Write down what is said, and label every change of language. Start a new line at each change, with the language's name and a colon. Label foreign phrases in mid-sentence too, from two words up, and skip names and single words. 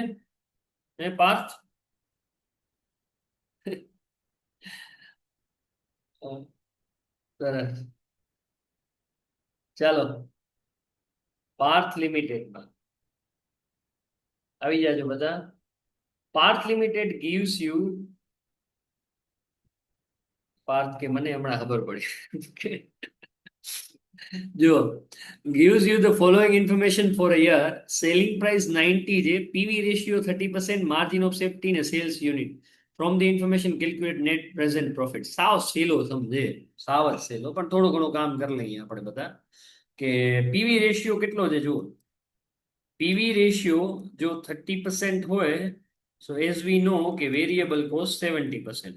Gujarati: પાર્થ સરસ. ચાલો, પાર્થ લિમિટેડમાં આવી જાજો બધા.
English: પાર્થ લિમિટેડ gives you,
Gujarati: પાર્થ કે મને હમણાં ખબર પડી. જો,
English: gives you the following information for a year. selling price
Gujarati: 90 છે,
English: PV ratio
Gujarati: 30%,
English: margin of safety
Gujarati: ને
English: sales unit. from the information calculate net present
Gujarati: પ્રોફિટ. સાવ સહેલો સમજે, સાવ જ સહેલો, પણ થોડું ઘણું કામ કરી લઈએ આપણે બધા. કે
English: PV ratio
Gujarati: કેટલો છે જુઓ.
English: PV ratio
Gujarati: જો 30% હોય,
English: so as we know
Gujarati: કે
English: variable cost
Gujarati: 70%.